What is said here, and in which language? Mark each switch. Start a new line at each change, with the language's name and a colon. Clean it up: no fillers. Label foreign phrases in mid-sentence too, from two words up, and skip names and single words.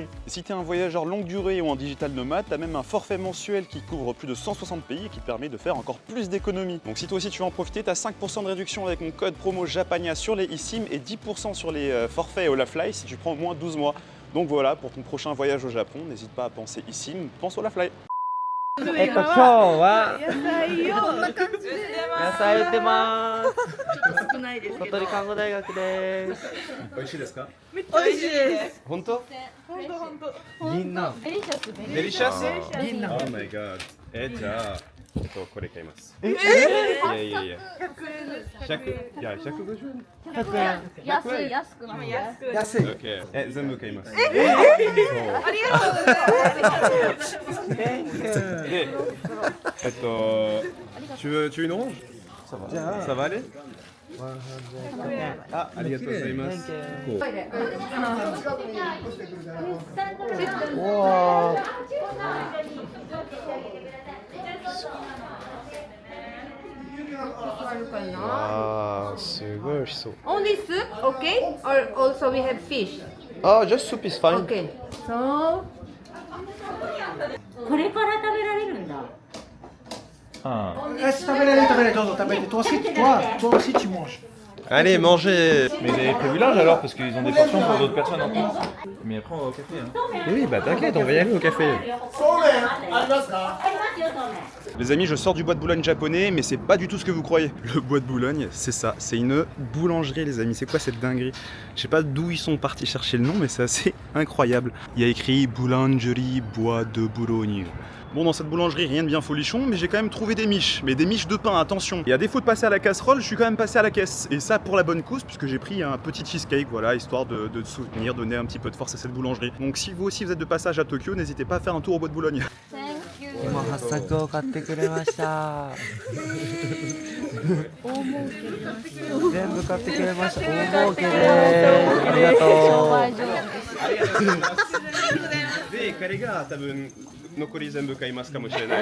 French: Et si t'es un voyageur longue durée ou un digital nomade, t'as même un forfait mensuel qui couvre plus de 160 pays et qui te permet de faire encore plus d'économies. Donc si toi aussi tu veux en profiter, t'as 5% de réduction avec mon code promo Japania sur les eSIM et 10% sur les forfaits Olafly si tu prends au moins 12 mois. Donc voilà, pour ton prochain voyage au Japon, n'hésite pas à penser eSIM, pense Olafly.
Japanese: 今日は野菜売ってます。鳥取看護大学です。美味しいですか？美味しいです。本当？銀杏。デリシャス？銀杏。
English: Oh my god。
Japanese: じゃあ、これ買います。いや。100円。いや、150円。 100円。安くなる。安い。 OK。全部買います。ありがとうございます。
French: で、tu veux une orange? Ça va aller?
Japanese: Ah, ありがとうございます。わあ、すごい美味しそう。
English: Only soup, okay? Or also we have fish. Just soup is fine. Okay. So
Japanese: これから食べられるんだ。食べれる、どうぞ食べて。
French: toi aussi tu manges. Allez, mangez. Mais vous avez prévu l'âge alors parce qu'ils ont des portions pour d'autres personnes en plus. Mais après on va au café. Oui, bah t'inquiète, on va y aller au café.
Japanese: そうめんありますか？
French: Les amis, je sors du bois de Boulogne japonais, mais c'est pas du tout ce que vous croyez. Le bois de Boulogne, c'est ça, c'est une boulangerie les amis. C'est quoi cette dinguerie? Je sais pas d'où ils sont partis chercher le nom, mais c'est assez incroyable. Il y a écrit Boulangerie Bois de Boulogne. Bon, dans cette boulangerie, rien de bien folichon, mais j'ai quand même trouvé des miches. Mais des miches de pain, attention. Et à défaut de passer à la casserole, je suis quand même passé à la caisse. Et ça pour la bonne cause, puisque j'ai pris un petit cheesecake, voilà, histoire de soutenir, donner un petit peu de force à cette boulangerie. Donc si vous aussi vous êtes de passage à Tokyo, n'hésitez pas à faire un tour au bois de Boulogne.
Japanese: 今八作を買ってくれました。全部買ってくれました。大儲けです。ありがとう。で、彼が多分残り全部買いますかもしれない。